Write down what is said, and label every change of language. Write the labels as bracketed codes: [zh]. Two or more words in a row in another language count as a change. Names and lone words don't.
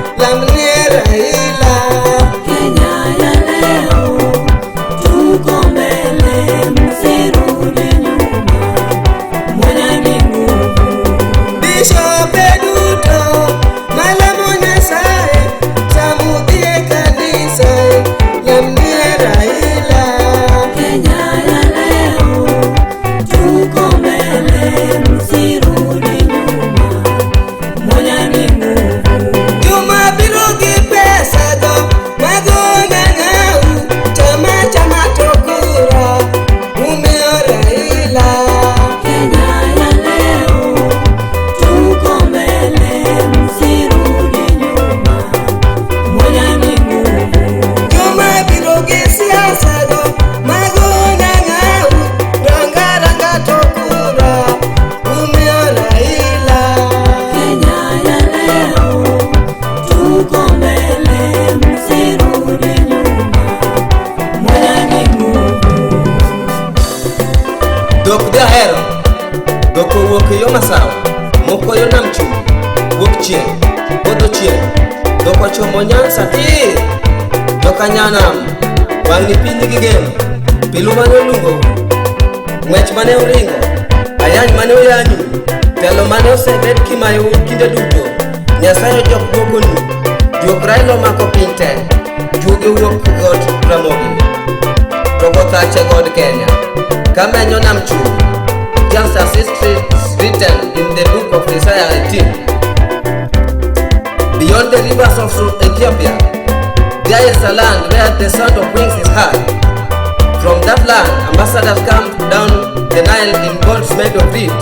[luo] lamnie Raila. [sw] Kenya ya leo tuko mbele, msirudi nyuma, Umoja ni nguvu. [luo] Bishop Duto, Malamu Nyasaye, samudhie kanisa, lamnie Raila. [sw] Kenya ya leo tuko mbele, msirudi nyuma, Umoja ni nguvu. [luo] Juma biro gi pesa go mago ng'ang'au, chama tokura, umeo Raila. [sw] Kenya ya leo tuko mbele, msirudi nyuma, Umoja ni nguvu. [luo] Juma biro gi siasa go mago ng'ang'au, ranga tokura, umeo Raila. [sw] Kenya ya leo tuko mbele, msirudi nyuma, Umoja ni nguvu. [luo] Dok jahero, dok owuok yo masawa, moko yo nam chumbi, wuok chieng', podho chieng', dok ochomo Nyanza tir, dok anyanam, wang'i piny nigi geno, pilu mane olungo, ng'wech mane oringo, ayany mane oyanyu, telo mane osebed kimayo kinde duto, Nyasaye ojok duokonu, juok Raila omako piny te, juoge wuok got Ramogi, to gothache god Kenya, kamenyo nam chumbi. [en] Just as history is written in the book of Isaiah 18. Beyond the rivers of Ethiopia, there is a land where the sound of wings is heard. From that land, ambassadors come down the Nile in boats made of reeds.